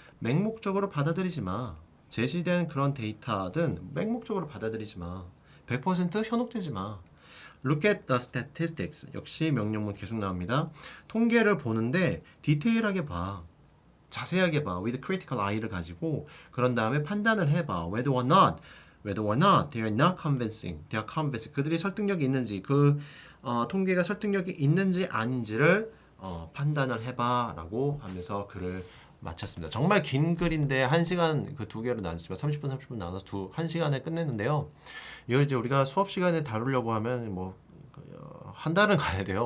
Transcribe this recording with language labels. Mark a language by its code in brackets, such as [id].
[ko] 맹목적으로 받아들이지 마. 제시된 그런 데이터든 맹목적으로 받아들이지 마. 100% 현혹되지 마. [en] Look at the statistics. [ko] 역시 명령문 계속 나옵니다. 통계를 보는데 디테일하게 봐. 자세하게 봐. [en] with critical eye [ko] 를 가지고 그런 다음에 판단을 해봐. [en] whether or not they are not convincing. they are convincing. [ko] 그들이 설득력이 있는지 그 통계가 설득력이 있는지 아닌지를 판단을 해봐 라고 하면서 글을 마쳤습니다. 정말 긴 글인데 1시간 그 두 개로 나눴지만 30분 나눠서 1시간에 끝냈는데요. 이걸 이제 우리가 수업 시간에 다루려고 하면 뭐 한 달은 가야 돼요.